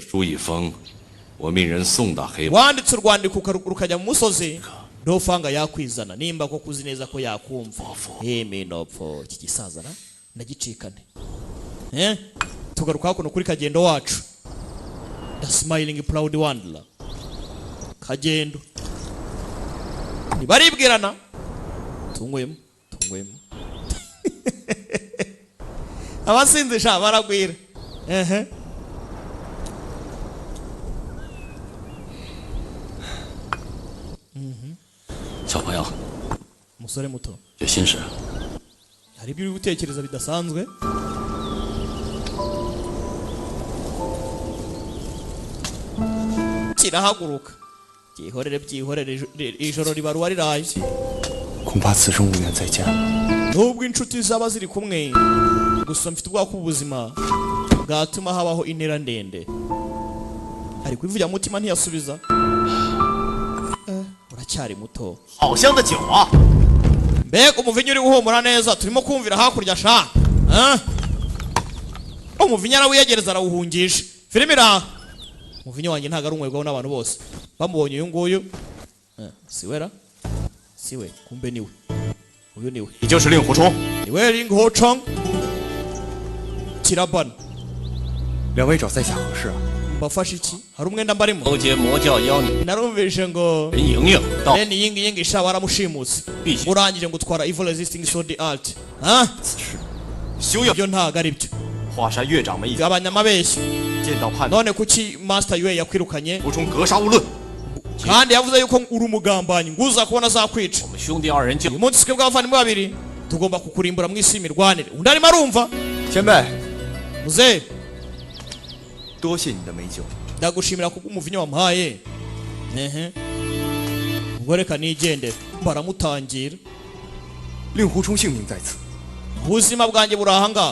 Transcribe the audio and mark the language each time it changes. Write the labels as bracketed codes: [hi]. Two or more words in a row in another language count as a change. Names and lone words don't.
[zh] 书一封，我命人送到黑木。 [rw] wanditse urwandiko rukajya mu musozi dofanga yakwizana nimba ko kuzi neza ko yakumva minopfo iki gisaza na ndagicikane tugaruka hakuno kuri kagendo wacu the smiling proud wanderer kagendo ntibaribwirana tungwemo abasinzi sha baragwira [zh] 小朋友， [rw] umusore muto [zh] 有心事。 [rw] hari ibyo uri gutekereza bidasanzwe kirahaguruka byihorere ijoro ribaruwa riraye [zh] 恐怕此生无缘再见。 [rw] nubwo inshuti zaba ziri kumwe gusa mfite ubwoba ko ubuzima bwatuma habaho intera ndende ari kwivugira mutima ntiyasubiza uracyari muto [zh] 好香的酒啊！ [rw] mbega umuvinyo uri guhumura neza turimo kumvira hakurya sha umuvinyo arawiyegereza arawuhungisha filime iraha umuvinyo wanjye ntabwo ari umwebwaho n'abantu bose bamubonye uyu nguyu siwera siwe kumbe niwe uyu niwe [zh] 你就是令狐冲。 [rw] niwe ring ho chong kirabana [zh] 两位找在下何事啊？ [rw] mbafashe iki hari umwenda mbarimo [zh] 勾结魔教妖女 [rw] narumvishe ngo [zh] 任盈盈到 [rw] reni yingi yingi sha waramushimutse [zh] 必须 [rw] urangije ngo utwara [en] evil resisting sword art [zh] 此事，休要 [rw] ibyo ntabwo ari byo [zh] 华山岳掌门一 [rw] abanyamabeshyi [zh] 见到叛徒， [rw] none kuki master yue yakwirukanye [zh] 狐冲格杀勿论。 [rw] kandi yavuze yuko uri umugambanyi ngo uza kubona azakwica [zh] 我们兄弟二人就 [rw] uyu munsi twe bw'abavandimwe babiri tugomba kukurimbura mu isi y'imirwanire undi arimo arumva [zh] 前辈， [rw] muzehe [zh] 多谢你的美酒。 [rw] ndagushimira kubw'umuvinyo wamuhaye ubwo reka nigendere baramutangira [zh] 令狐冲性命在此， [rw] ubuzima bwanjye buri ahangaha